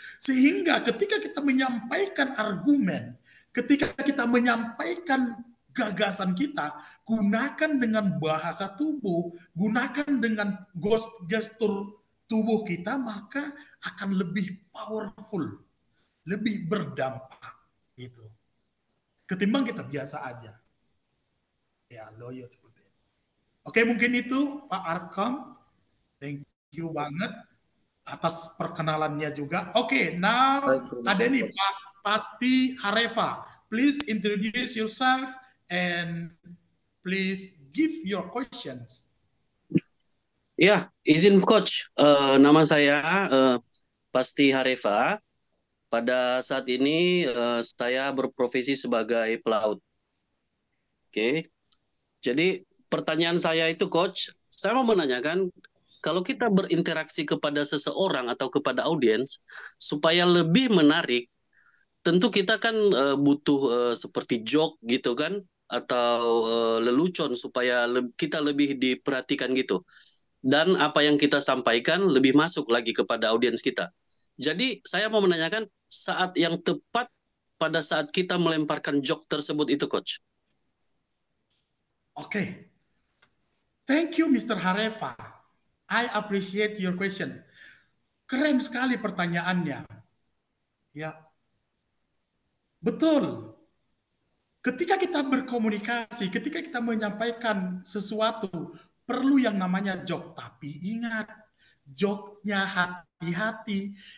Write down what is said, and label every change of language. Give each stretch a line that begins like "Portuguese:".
Indonesian: Sehingga ketika kita menyampaikan argumen, ketika kita menyampaikan gagasan kita, gunakan dengan bahasa tubuh, gunakan dengan gestur tubuh kita, maka akan lebih powerful, lebih berdampak gitu. Ketimbang kita biasa aja. Ya, loyo seperti itu. Oke, mungkin itu Pak Arkam.
English: Thank you
Indonesian: banget atas perkenalannya juga.
English: Oke, now
Indonesian: Baik, terima ada kasih, nih Coach. Pak Pasti Hareva.
English: Please introduce yourself and please give your questions.
Indonesian: Ya, izin Coach. Nama saya Pasti Hareva. Pada saat ini saya berprofesi sebagai pelaut. Oke. Jadi pertanyaan saya itu Coach, saya mau menanyakan kalau kita berinteraksi kepada seseorang atau kepada audiens supaya lebih menarik, tentu kita kan butuh seperti joke gitu kan atau lelucon supaya kita lebih diperhatikan gitu. Dan apa yang kita sampaikan lebih masuk lagi kepada audiens kita. Jadi saya mau menanyakan saat yang tepat pada saat kita melemparkan joke tersebut itu, Coach.
English: Oke. Thank you, Mr. Hareva. I appreciate your question.
Indonesian: Keren sekali pertanyaannya. Ya, betul. Ketika kita berkomunikasi, ketika kita menyampaikan sesuatu, perlu yang namanya joke. Tapi ingat, joke-nya hati-hati.